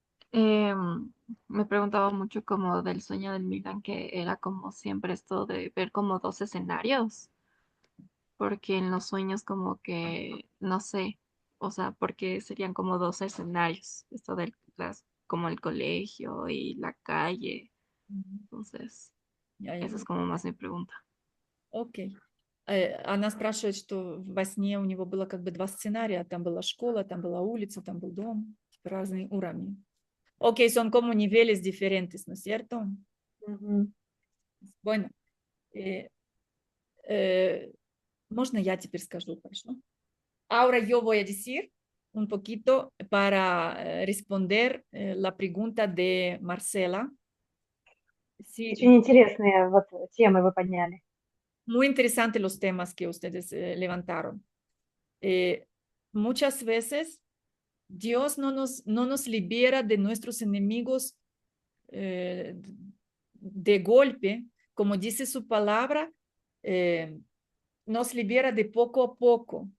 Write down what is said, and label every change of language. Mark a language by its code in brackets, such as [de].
[es] Me preguntaba mucho como del sueño del Milan, que era como siempre esto de ver como dos escenarios, porque en los sueños como que, no sé, o sea, porque serían como dos escenarios, esto del como el colegio y la calle, entonces, [ru] Я- [es] esa es como más mi pregunta. [ru] Окей. Она спрашивает, что во сне у него было как бы два сценария. Там была школа, там была улица, там был дом. Типа разные уровни. [es] Окей, son como niveles diferentes, ¿no es cierto? Мгм. Bueno, eh, [ru] можно я теперь скажу, хорошо? [es] Ahora yo voy a decir un poquito para responder la pregunta de Marcela. Sí, [ru] Очень интересные вот темы вы подняли. [es] muy interesantes los temas que ustedes levantaron. Muchas veces Dios no nos libera de nuestros enemigos de golpe, como dice su palabra, nos libera de poco a poco.